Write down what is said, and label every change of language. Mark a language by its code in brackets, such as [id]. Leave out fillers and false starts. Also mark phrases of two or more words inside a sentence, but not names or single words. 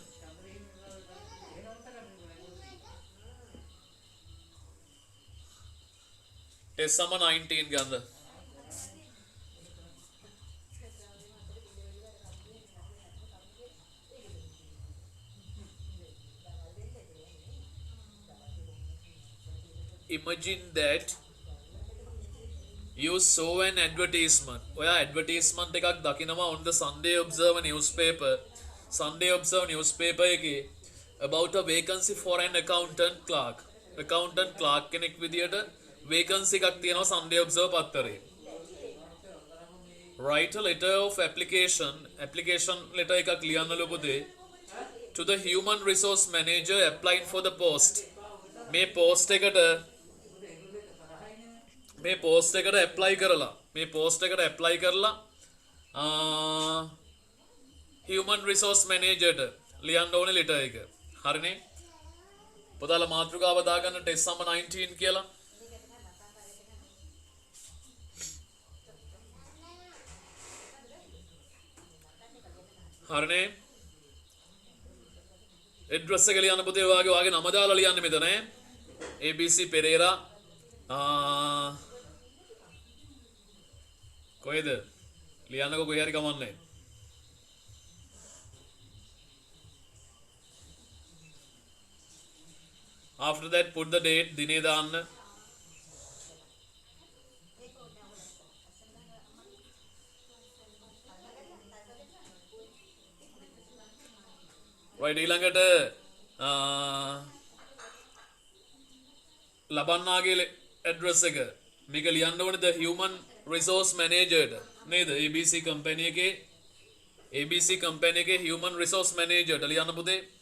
[en] Test number 19 ගන්න. Imagine that you saw an advertisement. [si] ඔයා advertisement එකක් දකිනවා [en] on the Sunday Observer newspaper. Sunday Observer newspaper එකේ about a vacancy for an accountant clerk. Accountant clerk [si] කෙනෙක් විදියට vacancy එකක් තියෙනවා Sunday Observer පත්තරේ. [en] Write a letter of application. Application letter [si] එකක් ලියන්නලු පුතේ. [en] To the human resource manager applying for the post. [si] මේ post එකට apply කරලා [en] human resource manager [si] ට ලියන්න ඕනේ letter එක. හරිනේ? පොතාලා මාතෘකාව දාගන්න test number 19 කියලා. හරිනේ? address එක ලියන්න පුතේ ඔයාගේ නම දාලා ලියන්න මෙතන ඈ. ABC Pereira කොහෙද ලියන්නකො කොහේ හරි කමන්නේ. [en] After that put the date [si] දිනේ දාන්න. right ඊළඟට ලබන්නාගේ address එක මේක ලියන්න ඕනේ [en] the human resource manager [si] නේද ABC company එකේ [en] human resource manager [si] ට ලියන්න පුතේ